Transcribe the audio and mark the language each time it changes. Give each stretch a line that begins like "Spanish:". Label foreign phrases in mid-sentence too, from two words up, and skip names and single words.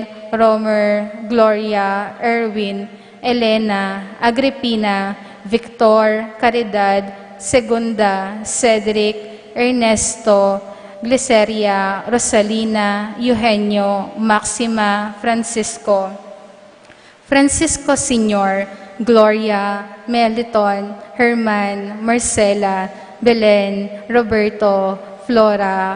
English: Romer, Gloria, Erwin, Elena, Agripina, Victor, Caridad, Segunda, Cedric, Ernesto, Gliceria, Rosalina, Eugenio, Maxima, Francisco. Francisco Sr., Gloria, Meliton, Herman, Marcela, Belen, Roberto, Flora,